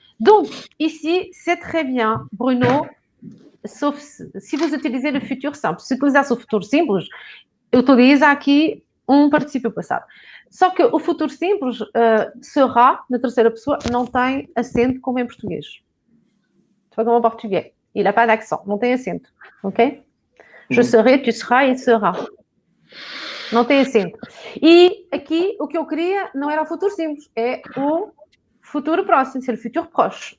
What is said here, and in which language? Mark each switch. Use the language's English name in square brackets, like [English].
[French] Donc, ici, c'est très bien, Bruno, sauf si vous utilisez le futur simple. [Portuguese] Se utilizar o futuro simples, utiliza aqui particípio passado. Só que o futuro simples, será, na terceira pessoa, não tem acento como em português. Foi como em português. [French] Il n'a pas d'accent, [Portuguese] não tem acento. [French] Ok? Je serai, tu seras, il sera. [Portuguese] Não tem acento. E aqui, o que eu queria não era o futuro simples, é o futuro próximo, [French] c'est le futur proche.